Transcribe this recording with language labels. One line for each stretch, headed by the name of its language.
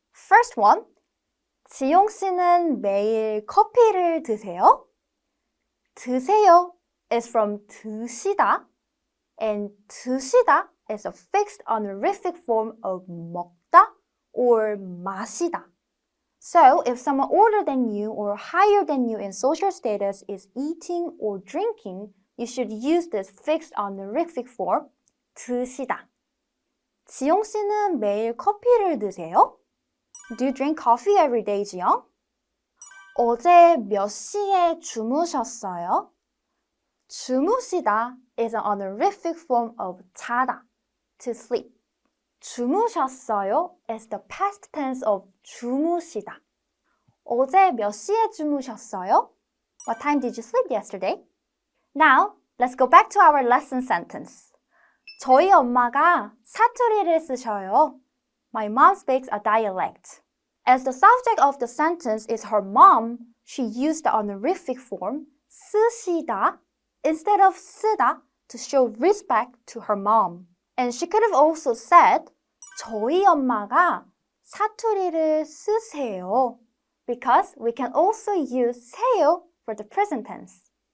English: First one,
Korean: 지용 씨는 매일 커피를 드세요?
English: 드세요 is from 드시다, and 드시다 is a fixed honorific form of 먹다 or 마시다. So, if someone older than you or higher than you in social status is eating or drinking, you should use this fixed honorific form, 드시다.
Korean: 지용 씨는 매일 커피를 드세요?
English: Do you drink coffee every day, 지영?
Korean: 어제 몇 시에 주무셨어요?
English: 주무시다 is an honorific form of 자다, to sleep. 주무셨어요 is the past tense of 주무시다.
Korean: 어제 몇 시에 주무셨어요?
English: What time did you sleep yesterday? Now, let's go back to our lesson sentence.
Korean: 저희 엄마가 사투리를 쓰셔요.
English: My mom speaks a dialect. As the subject of the sentence is her mom, she used the honorific form 쓰시다 instead of 쓰다 to show respect to her mom. And she could have also said
Korean: 저희 엄마가 사투리를 쓰세요,
English: because we can also use 세요 for the present tense.